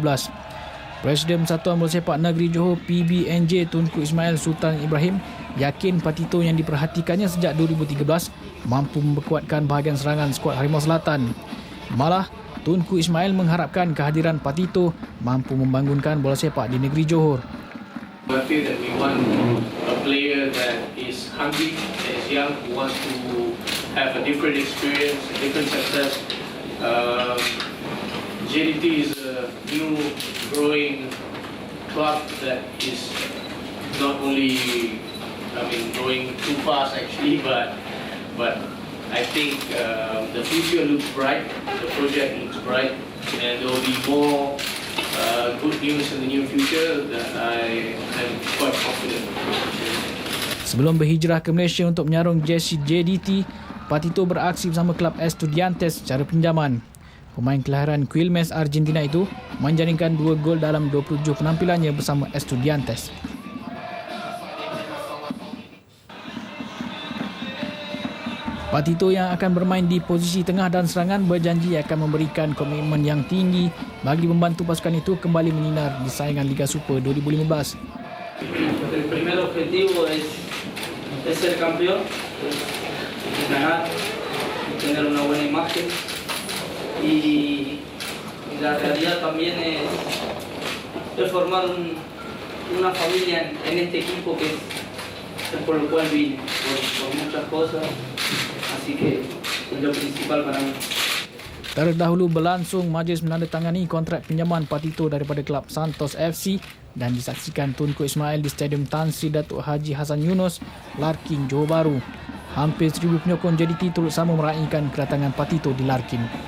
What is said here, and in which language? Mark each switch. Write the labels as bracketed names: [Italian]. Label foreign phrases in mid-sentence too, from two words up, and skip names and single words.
[Malay] Presiden Persatuan Bola Sepak Negeri Johor PBNJ Tunku Ismail Sultan Ibrahim yakin Patito yang diperhatikannya sejak 2013 mampu memperkuatkan bahagian serangan skuad Harimau Selatan. Malah, Tunku Ismail mengharapkan kehadiran Patito mampu membangunkan bola sepak di negeri Johor. [English] I feel that we want a player that is hungry, that is young, who wants to have a different experience, a different success. JDT is a new growing club that is not only, growing too fast actually, but I think the future looks bright, the project looks bright, and there will be more good news in the near future that I am quite confident. [Malay] Sebelum berhijrah ke Malaysia untuk menyarung jersey JDT, Patito beraksi bersama klub Estudiantes secara pinjaman. Pemain kelahiran Quilmes, Argentina itu menjaringkan 2 gol dalam 27 penampilannya bersama Estudiantes. Patito yang akan bermain di posisi tengah dan serangan berjanji akan memberikan komitmen yang tinggi bagi membantu pasukan itu kembali menyinar di saingan Liga Super 2015. [Spanish] El primer objetivo es ser campeón, ganar, tener una buena imagen y la realidad también es formar una familia en este equipo que es por lo cual vine, por muchas cosas. [Malay] Terdahulu berlangsung majlis menandatangani kontrak pinjaman Patito daripada klub Santos FC dan disaksikan Tunku Ismail di Stadium Tan Sri Datuk Haji Hassan Yunus, Larkin, Johor Bahru. Hampir 1,000 penyokong JDT turut sama meraihkan kedatangan Patito di Larkin.